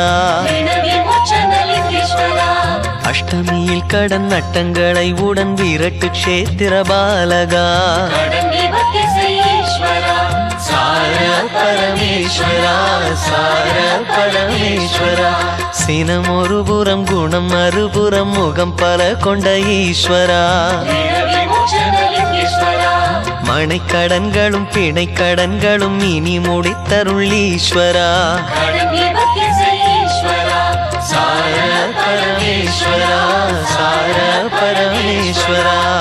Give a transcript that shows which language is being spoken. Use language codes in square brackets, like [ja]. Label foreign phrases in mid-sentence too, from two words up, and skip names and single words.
[sa] ऋण विमोचनलिङ्गेश्वर [ta] அஷ்டமியில் கடன் நட்டங்களை உடன் விரட்டு க்ஷேத்திர பாலகா கடன் நிவர்த்தி செய் ஈஸ்வரா சார பரமேஸ்வரா சார பரமேஸ்வரா சினம் ஒரு புறம் குணம் மறுபுறம் முகம் பல கொண்ட ஈஸ்வரா [sa] ऋण विमोचनलिङ्गेश्वर [ta] மனைக்கடன்களும் பிணைக்கடன்களும் இனி முடித்தருள் ஈஸ்வரா கடன் நிவர்த்தி செய் ஈஸ்வரா சார பரமேஸ்வரா சார பரமேஸ்வரா